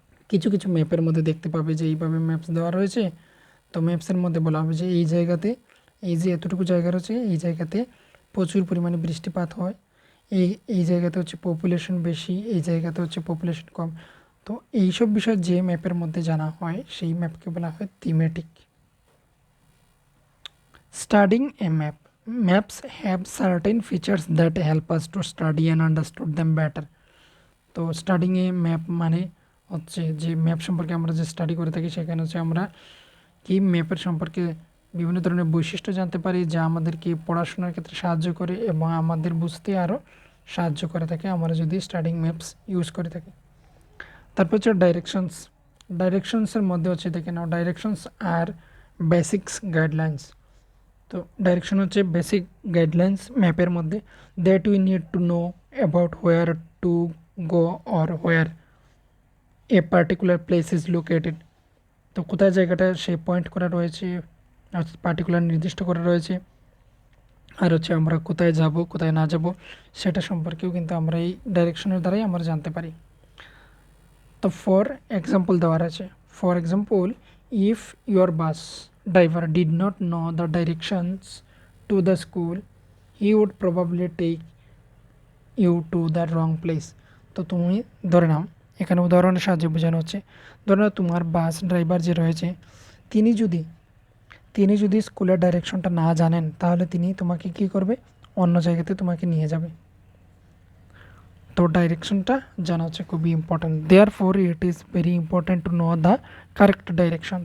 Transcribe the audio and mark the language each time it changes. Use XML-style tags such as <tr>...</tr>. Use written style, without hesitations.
<bn>কিছু কিছু ম্যাপের মধ্যে দেখতে পাবে যে এইভাবে ম্যাপস দেওয়া রয়েছে। তো ম্যাপসের মধ্যে বলা হবে যে এই জায়গাতে, এই যে এতটুকু জায়গা রয়েছে এই জায়গাতে প্রচুর পরিমাণে বৃষ্টিপাত হয়, এই এই জায়গাতে হচ্ছে পপুলেশন বেশি, এই জায়গাতে হচ্ছে পপুলেশন কম। তো এইসব বিষয় যে ম্যাপের মধ্যে জানা হয় সেই ম্যাপকে বলা হয় thematic.</bn> <en>Studying a map. Maps have certain features that help us to study and understand them better.</en> <bn>তো স্টাডিং এ ম্যাপ মানে হচ্ছে যে ম্যাপ সম্পর্কে আমরা যে স্টাডি করে থাকি সেখানে হচ্ছে আমরা কি ম্যাপের সম্পর্কে বিভিন্ন ধরনের বৈশিষ্ট্য জানতে পারি যা আমাদেরকে পড়াশোনার ক্ষেত্রে সাহায্য করে এবং আমাদের বুঝতে আরও সাহায্য করে থাকে আমরা যদি স্টাডিং ম্যাপস ইউজ করে থাকি। তারপর হচ্ছে ডাইরেকশনস। ডাইরেকশনসের মধ্যে হচ্ছে দেখে নাও, ডাইরেকশনস আর বেসিক্স গাইডলাইন্স। তো ডাইরেকশন হচ্ছে বেসিক গাইডলাইন্স ম্যাপের মধ্যে,</bn> <en>That we need to know about where to go or where a particular place is located.</en> <bn>তো কোথায় জায়গাটা সে পয়েন্ট করা রয়েছে, পার্টিকুলার নির্দিষ্ট করা রয়েছে, আর হচ্ছে আমরা কোথায় যাব কোথায় না যাব সেটা সম্পর্কেও কিন্তু আমরা এই ডাইরেকশনের দ্বারাই আমরা জানতে পারি।</bn> <en>তো for example</en> <bn>দেওয়া আছে,</bn> <en>For example if your bus driver did not know the directions to the school, he would probably take you to the wrong place।</en> <bn>তো তুমি ধরে নাও, এখানে উদাহরণের সাহায্যে বোঝানো হচ্ছে, ধরে নাও তোমার বাস ড্রাইভার যে রয়েছে তিনি যদি স্কুলের ডাইরেকশনটা না জানেন তাহলে তিনি তোমাকে কী করবে, অন্য জায়গাতে তোমাকে নিয়ে যাবে। তো ডাইরেকশনটা জানা হচ্ছে খুবই important,</bn> <en>Therefore it is very important to know the correct direction.</en>